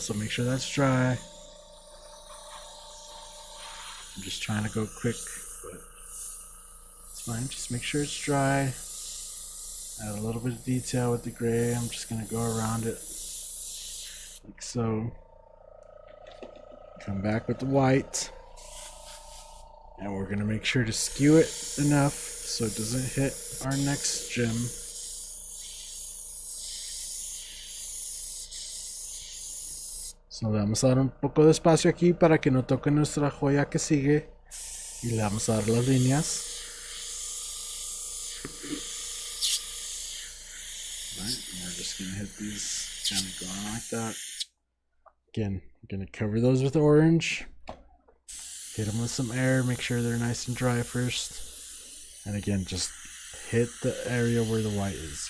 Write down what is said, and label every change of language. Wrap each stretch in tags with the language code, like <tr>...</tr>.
<en>So make sure that's dry. I'm just trying to go quick, but it's fine. Just make sure it's dry. Add a little bit of detail with the gray. I'm just going to go around it like so. Come back with the white. And we're going to make sure to skew it enough so it doesn't hit our next gem.</en> <es>So le vamos a dar un poco de espacio aquí para que no toque nuestra joya que sigue. Y le vamos a dar las líneas.</es> <en>Right, and we're just going to hit these kind of going like that. Again, we're going to cover those with orange. Hit them with some air, make sure they're nice and dry first. And again, just hit the area where the white is.</en>